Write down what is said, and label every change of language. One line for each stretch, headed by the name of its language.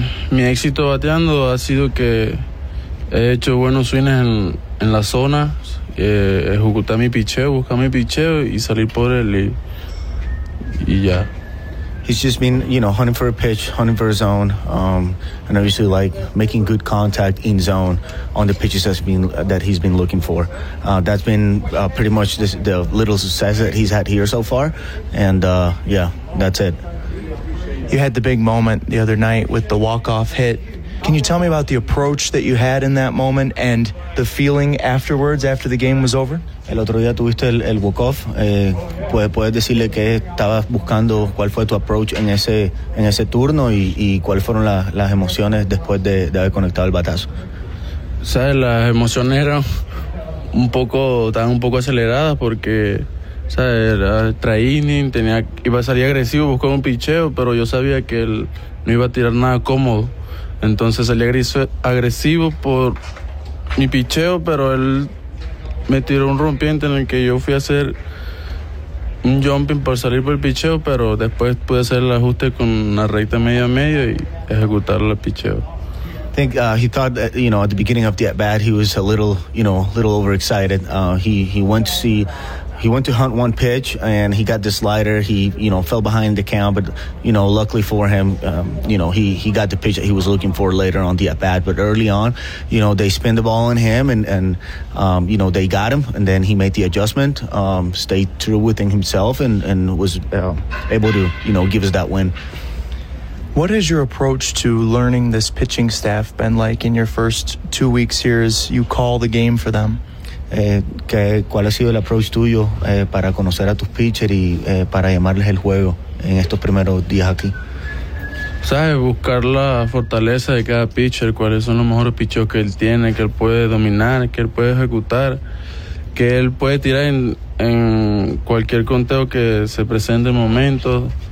Spanish: Mi éxito bateando ha sido que he hecho buenos swings en la zona, ejecutar mi picheo, buscar mi picheo y salir por él y ya.
English: He's just been, you know, hunting for a pitch, hunting for a zone, and obviously, like, making good contact in zone on the pitches that he's been looking for. That's been pretty much the little success that he's had here so far, and, yeah, that's it. You had the big moment the other night with the walk-off hit. Can you tell me about the approach that you had in that moment and the feeling afterwards, after the game was over?
Spanish: El otro día tuviste el walk-off. ¿Puedes decirle qué estabas buscando, cuál fue tu approach en ese turno y cuáles fueron las emociones después de haber conectado el batazo? ¿Sabes? Las emociones eran un poco, estaban un poco aceleradas porque, ¿sabes? Era training, iba a salir agresivo, buscaba un picheo, pero yo sabía que él no iba a tirar nada cómodo. Entonces salí agresivo por mi picheo, pero él me tiró un rompiente en el que yo fui a hacer un jumping para salir por el picheo, pero después pude hacer el ajuste con una recta media a medio y ejecutar el picheo.
English: I think he thought that, you know, at the beginning of the at-bat, he was a little, you know, a little overexcited. He went to hunt one pitch, and he got the slider. He, you know, fell behind the count, but, you know, luckily for him, you know, he got the pitch that he was looking for later on the at-bat. But early on, you know, they spin the ball on him, and you know, they got him, and then he made the adjustment, stayed true within himself, and was able to, you know, give us that win. What has your approach to learning this pitching staff been like in your first 2 weeks here as you call the game for them?
Spanish: ¿Cuál ha sido el approach tuyo para conocer a tus pitchers y para llamarles el juego en estos primeros días aquí? ¿Sabes? Buscar la fortaleza de cada pitcher, cuáles son los mejores pitchers que él tiene, que él puede dominar, que él puede ejecutar, que él puede tirar en cualquier conteo que se presente en el momento.